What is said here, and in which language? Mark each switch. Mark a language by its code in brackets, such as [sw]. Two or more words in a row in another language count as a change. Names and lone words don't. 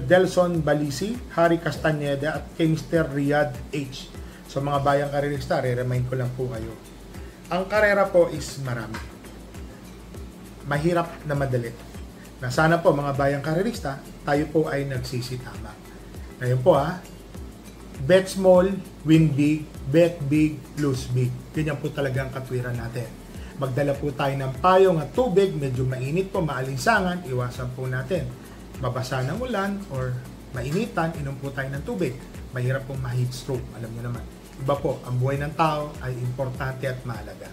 [tl] Delson Balisi, Harry Castaneda at kay Mr. Riyad H. So mga bayang karerista, re-remind ko lang po kayo. Ang karera po is marami. Mahirap na madali. Na sana po mga bayang karerista, tayo po ay nagsisitama. Ngayon po [en] bet small, win big, bet big, lose big. [tl] Ganyan po talaga ang katwiran natin. Magdala po tayo ng payong at tubig, medyo mainit po, maalinsangan, iwasan po natin. Mabasa ng ulan or mainitan, inom po tayo ng tubig. Mahirap pong ma- [en] heat stroke, [tl] alam niyo naman. Iba po, ang buhay ng tao ay importante at mahalaga.